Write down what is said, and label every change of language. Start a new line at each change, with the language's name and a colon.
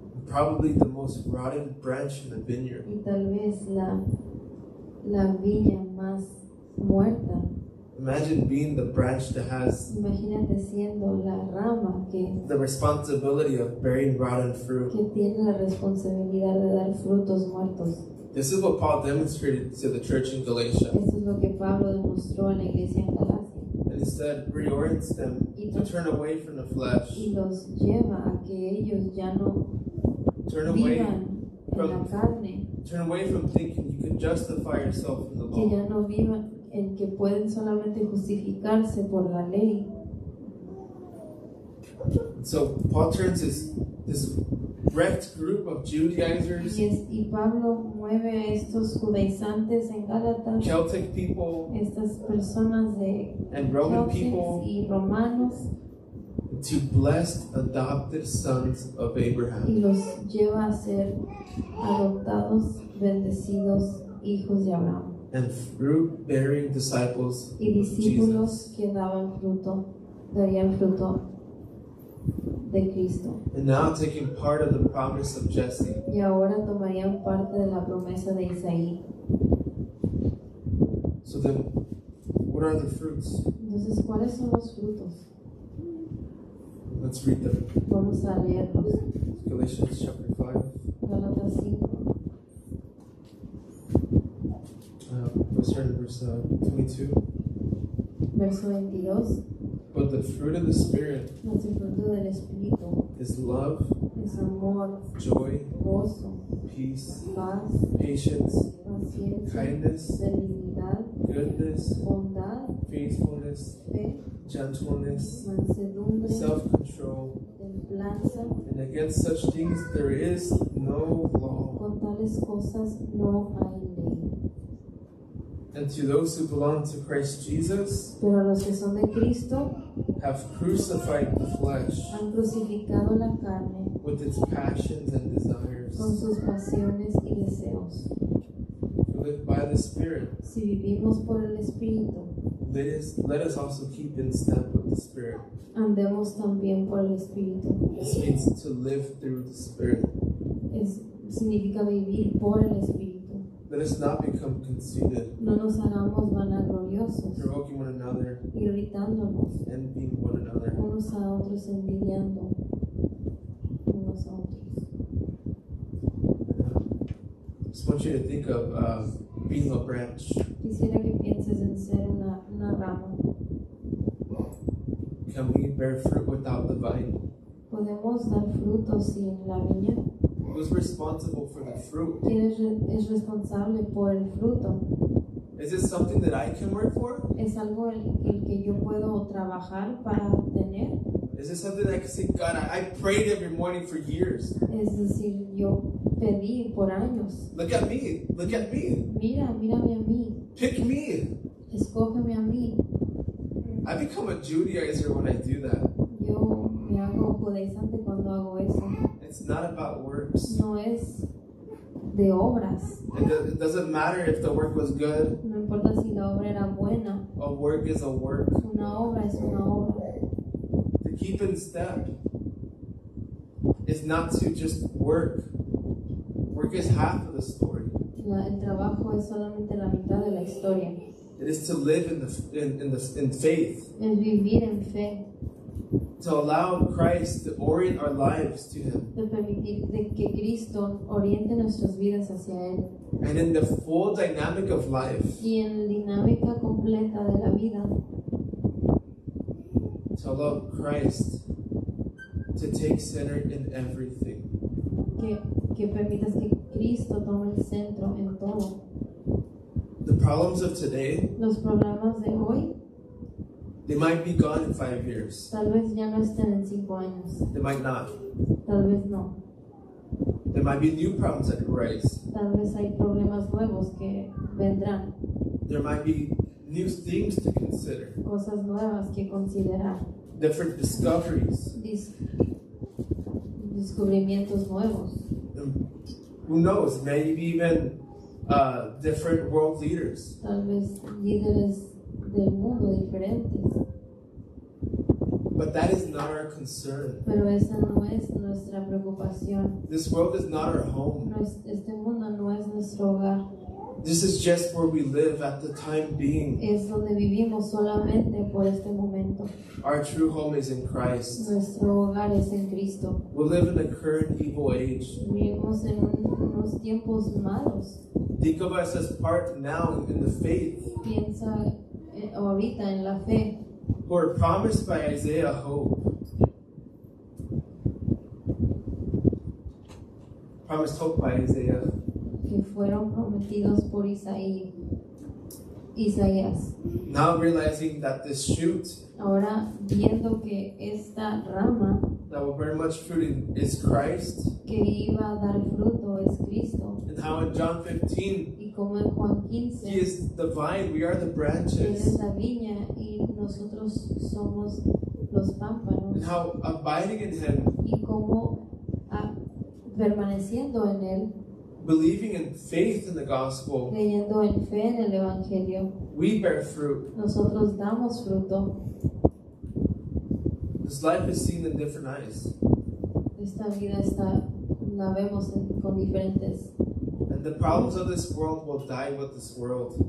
English: Probably the most rotten branch in the vineyard.
Spanish: Y tal vez la viña más muerta.
English: Imagine being the branch that has
Spanish: Imagínate siendo la rama que
English: the responsibility of bearing rotten fruit.
Spanish: tiene la responsabilidad de dar frutos muertos.
English: This is what Paul demonstrated to the church in Galatia.
Spanish: Esto es lo que Pablo demostró en la iglesia en Galacia.
English: And instead reorients them to turn away from the flesh.
Spanish: Y los lleva a que ellos ya no
English: Turn away
Spanish: vivan en la carne,
English: Turn away from thinking you can justify yourself in the
Spanish: que ya
English: law.
Spanish: no vivan en que pueden solamente justificarse por la ley.
English: So Paul turns this wrecked group of Judaizers,
Spanish: Y Pablo mueve a estos judaizantes en Gálatas,
English: Celtic people,
Spanish: estas personas de
English: and Roman
Spanish: Celtics
English: people
Spanish: y romanos,
English: to blessed adopted sons of
Spanish: y
English: Abraham.
Spanish: los lleva a ser adoptados, bendecidos hijos de Abraham,
English: and fruit-bearing disciples
Spanish: y
English: of
Spanish: discípulos
English: Jesus.
Spanish: que darían fruto de Cristo.
English: And now taking part of the promise of Jesse.
Spanish: Y ahora tomarían parte de la promesa de Isaí.
English: So then, what are the fruits?
Spanish: Entonces, ¿cuáles son los frutos?
English: Let's read them.
Spanish: Vamos a leerlos.
English: Galatians chapter 5,
Spanish: Gálatas 5,
English: let's start at verse 22.
Spanish: verso 22.
English: But the fruit of the Spirit
Spanish: Mas el fruto del Espíritu
English: is love,
Spanish: es amor,
English: joy,
Spanish: gozo,
English: peace,
Spanish: paz,
English: patience,
Spanish: paciencia,
English: kindness,
Spanish: benignidad,
English: goodness,
Spanish: bondad,
English: faithfulness,
Spanish: fe,
English: gentleness,
Spanish: mansedumbre,
English: self-control.
Spanish: templanza.
English: And against such things there is no law.
Spanish: Con tales cosas no hay ley.
English: And to those who belong to Christ Jesus
Spanish: Pero los que son de Cristo
English: have crucified the flesh
Spanish: han crucificado la carne
English: with its passions and desires.
Spanish: con sus pasiones y deseos.
English: We live by the Spirit.
Spanish: Si vivimos por el Espíritu,
English: Let us also keep in step with the Spirit.
Spanish: andemos también por el Espíritu.
English: This means to live through the Spirit.
Spanish: Significa vivir por el Espíritu.
English: Let us not become conceited,
Spanish: No nos hagamos vanagloriosos,
English: provoking one another,
Spanish: irritándonos
English: envying one another.
Spanish: unos a otros, envidiando unos a otros.
English: Just want you to think of being a branch.
Spanish: Quisiera que pienses en ser una rama.
English: Can we bear fruit without the vine?
Spanish: ¿Podemos dar frutos sin la viña?
English: Who's responsible for the fruit?
Spanish: ¿Quién es responsable por el fruto?
English: Is it something that I can work for?
Spanish: ¿Es algo el que yo puedo trabajar para obtener?
English: Is it something that I can say, God, I prayed every morning for years.
Spanish: Es decir, yo pedí por años.
English: Look at me. Look at me.
Spanish: Mírame a mí.
English: Pick me.
Spanish: Escógeme a mí.
English: I become a Judaizer when I do that.
Spanish: Yo me hago judaizante cuando hago eso.
English: It's not about works.
Spanish: No es de obras.
English: It doesn't matter if the work was good.
Spanish: No importa si la obra era buena.
English: A work is a work.
Spanish: Una obra es una obra.
English: To keep in step is not to just work. Work is half of the story.
Spanish: El trabajo es solamente la mitad de la historia.
English: It is to live in faith.
Spanish: Es vivir en fe.
English: To allow Christ to orient our lives to Him.
Spanish: De permitir de que Cristo oriente nuestras vidas hacia Él.
English: And in the full dynamic of life,
Spanish: Y en la dinámica completa de la vida,
English: to allow Christ to take center in everything.
Spanish: que permitas que Cristo tome el centro en todo.
English: The problems of today,
Spanish: Los problemas de hoy
English: they might be gone in 5 years.
Spanish: tal vez ya no estén en 5 años.
English: They might not.
Spanish: Tal vez no.
English: There might be new problems that arise.
Spanish: Tal vez hay problemas nuevos que vendrán.
English: There might be new things to consider.
Spanish: Cosas nuevas que considerar.
English: Different discoveries.
Spanish: Descubrimientos nuevos.
English: Who knows? Maybe even different world leaders.
Spanish: Tal vez líderes del mundo diferentes.
English: But that is not our concern.
Spanish: Pero esa no es nuestra preocupación.
English: This world is not our home.
Spanish: Este mundo no es nuestro hogar.
English: This is just where we live at the time being.
Spanish: Es donde vivimos solamente por este momento.
English: Our true home is in Christ.
Spanish: Nuestro hogar es en Cristo.
English: We live in a current evil age.
Spanish: Vivimos en unos tiempos malos.
English: Think of us as part now in the faith,
Spanish: Piensa ahorita en la fe,
English: who are promised by Isaiah hope. Promised hope by Isaiah.
Spanish: que fueron prometidos por Isaías.
English: Now realizing that this shoot
Spanish: Ahora viendo que esta rama
English: that will bear much fruit is Christ,
Spanish: que iba a dar fruto es Cristo.
English: and how in John 15
Spanish: Y como en Juan
English: He
Spanish: 15,
English: is the vine, we are the
Spanish: Él es
English: branches,
Spanish: la viña y nosotros somos los pámpanos.
English: and how abiding in Him
Spanish: Y como permaneciendo en Él,
English: believing in faith in the gospel,
Spanish: creyendo en fe en el Evangelio,
English: we bear fruit.
Spanish: nosotros damos fruto.
English: This life is seen in different eyes.
Spanish: Esta vida la vemos con diferentes,
English: And the problems of this world will die with this world.